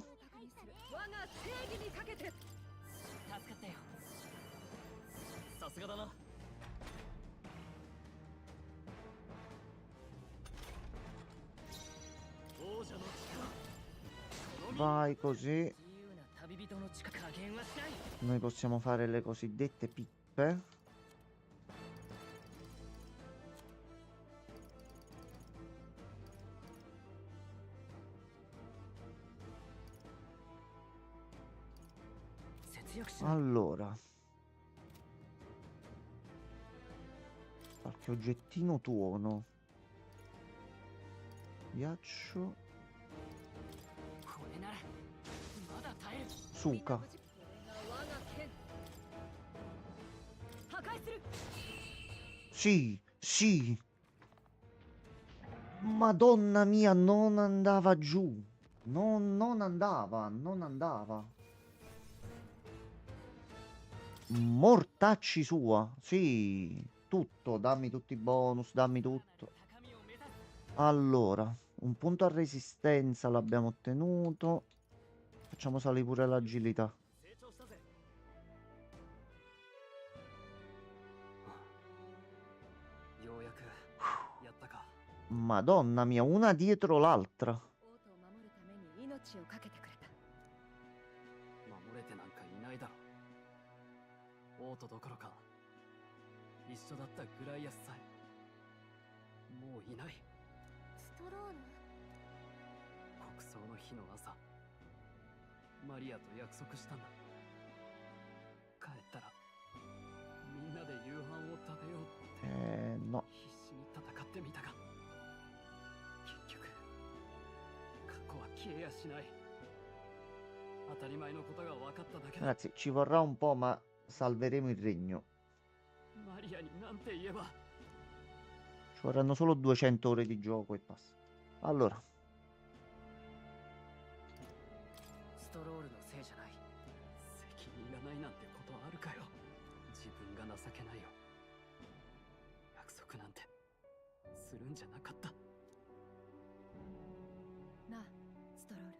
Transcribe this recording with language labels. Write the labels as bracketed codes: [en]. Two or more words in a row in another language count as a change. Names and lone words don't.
[ja] 我が正義にかけて助かったよ。さすがだな。王者の力。 [it] Vai così. [ja] 自由な旅人の力加減はしない。 [it] Noi possiamo fare le cosiddette pippe. Allora, qualche oggettino tuono. Ghiaccio. [ja] これならまだ耐える。 [ru] Suka. [ja] これが我が剣。破壊する。 [it] Sì, sì. Madonna mia, non andava giù. Non andava, non andava. Mortacci sua. Sì, tutto. Dammi tutti i bonus, dammi tutto. [ja] 高みを目指す。 [it] Allora, un punto a resistenza l'abbiamo ottenuto. Facciamo salire pure l'agilità. [ja] 成長したぜ。ようやくやったか。 [it] Madonna mia, una dietro l'altra. [ja] 王都を守るために命を懸けてくれた。守れてなんかいないだろ。王都どころか一緒だったグライアスさえもういない。ストロール。国葬の日の朝、マリアと約束したんだ。帰ったらみんなで夕飯を食べようって [it] No. [ja] 必死に戦ってみたが、結局過去は消えやしない。当たり前のことが分かっただけだ。 [it] Ragazzi, ci vorrà un po', ma salveremo il regno. [ja] マリアになんて言えば。 [it] Ci vorranno solo 200 ore di gioco e basta. Allora, [ja] ストロールのせいじゃない。責任がないなんてことあるかよ。自分が情けないよ。約束なんてするんじゃなかった。なあ、ストロール。